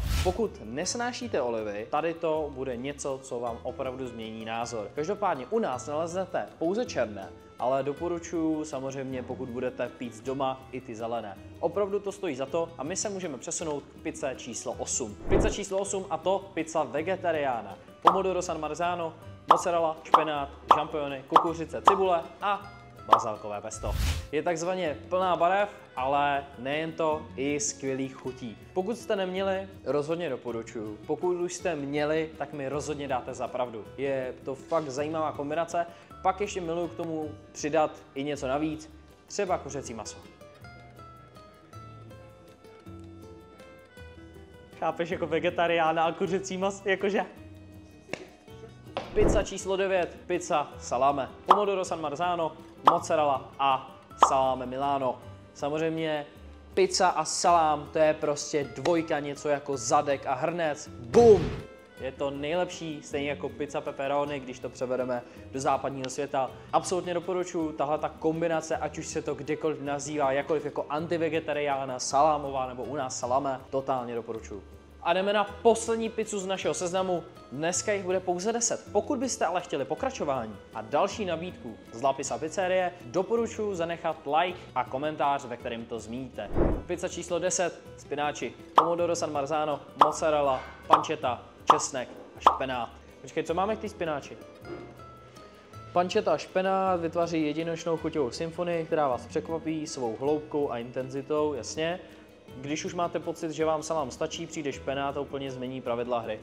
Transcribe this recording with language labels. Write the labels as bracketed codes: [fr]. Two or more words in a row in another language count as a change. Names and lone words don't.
[cs] Pokud nesnášíte olivy, tady to bude něco, co vám opravdu změní názor. Každopádně u nás naleznete pouze černé, ale doporučuji samozřejmě, pokud budete pít doma, i ty zelené. Opravdu to stojí za to a my se můžeme přesunout k pizze číslo 8. Pizza číslo 8 a to pizza vegetariána. Pomodoro San Marzano, mozzarella, špenát, žampiony, kukuřice, cibule a bazalkové pesto. Je takzvaně plná barev, ale nejen to, i skvělých chutí. Pokud jste neměli, rozhodně doporučuju. Pokud už jste měli, tak mi rozhodně dáte za pravdu. Je to fakt zajímavá kombinace. Pak ještě miluji k tomu přidat i něco navíc, třeba kuřecí maso. Chápeš, jako vegetariána a kuřecí maso, jakože? Pizza číslo 9, pizza salame. Pomodoro San Marzano, mozzarella a salame Milano. Samozřejmě pizza a salám, to je prostě dvojka, něco jako zadek a hrnec. Bum! Je to nejlepší, stejně jako pizza pepperoni, když to převedeme do západního světa. Absolutně doporučuji, tahle ta kombinace, ať už se to kdekoliv nazývá, jakkoliv jako antivegetariána, salámová nebo u nás salame, totálně doporučuji. A jdeme na poslední pizzu z našeho seznamu. Dneska jich bude pouze 10. Pokud byste ale chtěli pokračování a další nabídku z La Pizza Pizzerie, doporučuji zanechat like a komentář, ve kterém to zmíníte. Pizza číslo 10, spináči, pomodoro San Marzano, mozzarella, pancetta, česnek a špenát. Počkej, co máme k té spináči? Pancetta a špenát vytváří jedinečnou chuťovou symfonii, která vás překvapí svou hloubkou a intenzitou, jasně. Když už máte pocit, že vám salám stačí, přijde špenát a úplně změní pravidla hry.